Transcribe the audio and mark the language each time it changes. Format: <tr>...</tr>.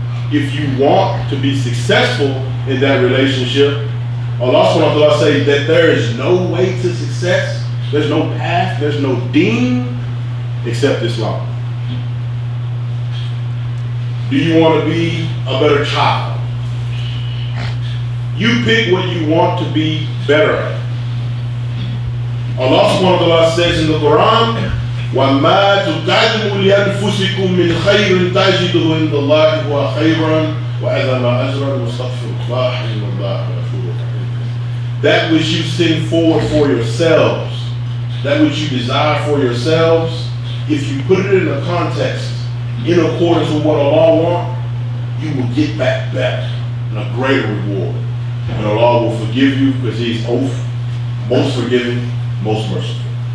<en>If you want to be successful in that relationship, Allah subhanahu wa ta'ala say that there is no way to success, there's no path, there's no deen except Islam. Do you want to be a better child? You pick what you want to be better at.</en> <ar>Allah subhanahu wa ta'ala says in the Quran, وَمَا تُقَدِّمُوا لِأَنفُسِكُم مِّنْ خَيْرٍ تَجِدُهُ عِندَ اللَّهِ هُوَ خَيْرًا وَأَعْظَمَ أَجْرًا وَاسْتَغْفِرُوا اللَّهَ إِنَّ اللَّهَ غَفُورٌ رَحِيمٌ.</ar> <en>That which you send forward for yourselves, that which you desire for yourselves, if you put it in a context in accordance with what Allah wants, you will get back better and a greater reward. And Allah will forgive you because He's most forgiving, most merciful.</en>